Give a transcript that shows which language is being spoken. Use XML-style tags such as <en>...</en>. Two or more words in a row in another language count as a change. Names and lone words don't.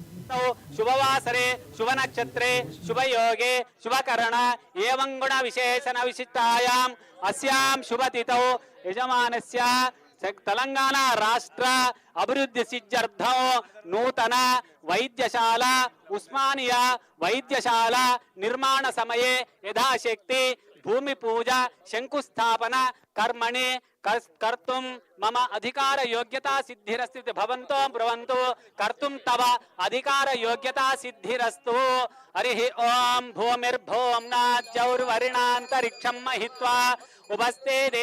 <sa>शुभवासरे शुभ नक्षत्रे शुभ योगे शुभकरण एवं गुण विशेषण विशिष्टायाम् अस्यां शुभतिथौ यजमानस्य తెలంగాణ రాష్ట్ర అభివృద్ధి సిద్ధ్యర్థం నూతన వైద్యశాల ఉస్మానియా వైద్యశాల నిర్మాణ సమయే యథాశక్తి భూమి పూజ శంకుస్థాపన కర్మణి कर्तुं मम अधिकार योग्यता सिद्धिरस्ति भवन्तो ब्रुवन्तु कर्तुं तव अधिकार योग्यता सिद्धिरस्तु हरिः ओम भूमिर्भौम्नाद्यौर्वरिणान्तरिक्षं महित्वा उपस्थे</sa>